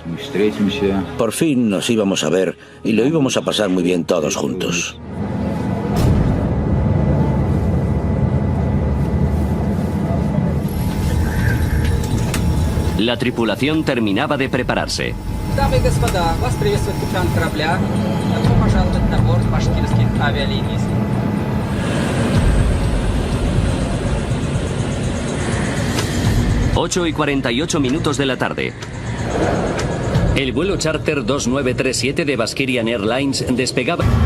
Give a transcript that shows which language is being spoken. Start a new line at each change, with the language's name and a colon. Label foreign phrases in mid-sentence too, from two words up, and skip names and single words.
Spanish: Por fin nos íbamos a ver y lo íbamos a pasar muy bien todos juntos. La tripulación terminaba de prepararse.
Russian: Дамы и господа, вас приветствует капитан корабля. Добро пожаловать на борт башкирских авиалиний.
Spanish: 8:48 de la tarde. El vuelo charter 2937 de Bashkirian Airlines despegaba.